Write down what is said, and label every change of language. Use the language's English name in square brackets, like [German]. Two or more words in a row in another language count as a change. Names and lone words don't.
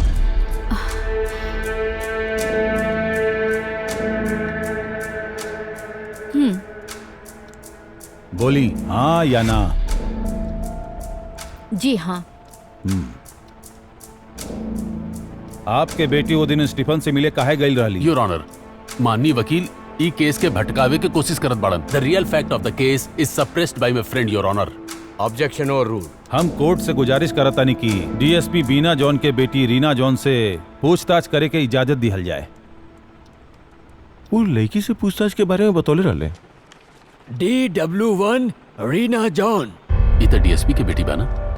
[Bhojpuri] बोली हाँ या ना? जी हाँ। आपके बेटी वो दिन स्टीफन से मिले काहे गई रहली? [English] your honour, [Bhojpuri] माननीय वकील ई केस के भटकावे के कोशिश करत बाड़न। [English] The real fact of the case is suppressed by my friend your honour. Objection overruled. [Bhojpuri] हम कोर्ट से गुजारिश करतानी कि डीएसपी बीना जॉन के बेटी रीना जॉन से पूछताछ करे के इजाजत दिहल जाए। वो लड़की से पूछताछ के बारे में बतौले रहले। DW1 रीना जॉन। ये तो डीएसपी के बेटी बा ना?